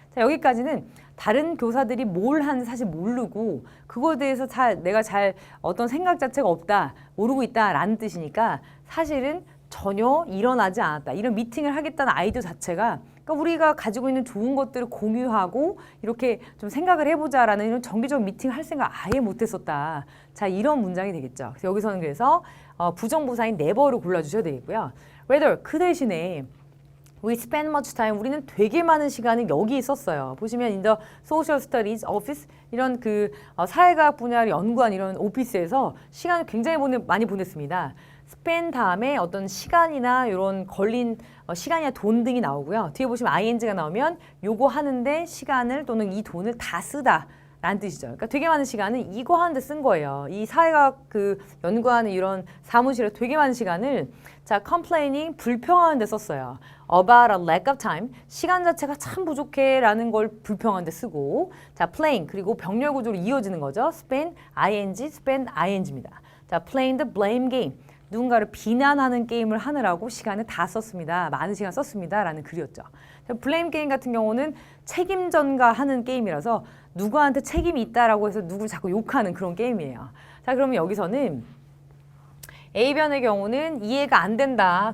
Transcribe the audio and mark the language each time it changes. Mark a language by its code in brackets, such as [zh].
[ko] 자, 여기까지는 다른 교사들이 뭘 하는지 사실 모르고 그거에 대해서 내가 잘 어떤 생각 자체가 없다 모르고 있다라는 뜻이니까 사실은 전혀 일어나지 않았다. 이런 미팅을 하겠다는 아이디어 자체가 그러니까 우리가 가지고 있는 좋은 것들을 공유하고 이렇게 좀 생각을 해보자라는 이런 정기적 미팅을 할 생각 아예 못했었다. 자, 이런 문장이 되겠죠. 그래서 여기서는 그래서 부정부사인 never를 골라주셔야 되겠고요. [en] rather [ko] 그 대신에 [en] We spend much time. [ko] 우리는 되게 많은 시간을 여기 있었어요. 보시면 [en] in the social studies office [ko] 이런 그 사회과학 분야를 연구한 이런 오피스에서 시간을 굉장히 많이 보냈습니다. spend 다음에 어떤 시간이나 이런 걸린 시간이나 돈 등이 나오고요. 뒤에 보시면 ing가 나오면 요거 하는데 시간을 또는 이 돈을 다 쓰다. 라는 뜻이죠. 그러니까 되게 많은 시간을 이거 하는데 쓴 거예요. 이 사회학 그 연구하는 이런 사무실에 되게 많은 시간을 자, complaining 불평하는 데 썼어요. [en] About a lack of time. [ko] 시간 자체가 참 부족해 라는 걸 불평하는 데 쓰고 자, playing 그리고 병렬 구조로 이어지는 거죠. [en] spend ing입니다. 자, playing the blame game. [ko] 누군가를 비난하는 게임을 하느라고 시간을 다 썼습니다. 많은 시간 썼습니다. 라는 글이었죠. 블레임 게임 같은 경우는 책임 전가하는 게임이라서 누구한테 책임이 있다라고 해서 누구를 자꾸 욕하는 그런 게임이에요. 자, 그러면 여기서는 A변의 경우는 이해가 안 된다.